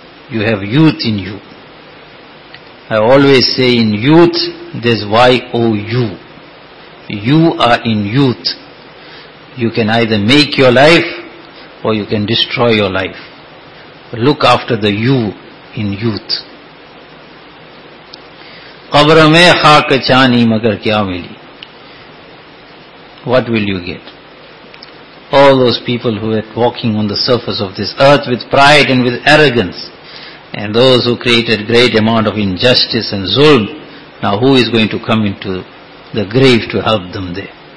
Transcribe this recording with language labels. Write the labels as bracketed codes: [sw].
[en] You have youth in you. I always say in youth, there's Y-O-U. You are in youth. You can either make your life or you can destroy your life. Look after the you in youth. [ur] قبر میں خاک چانی مگر کیا ملی. [en] What will you get? All those people who are walking on the surface of this earth with pride and with arrogance, and those who created great amount of injustice and zulm, now who is going to come into the grave to help them there?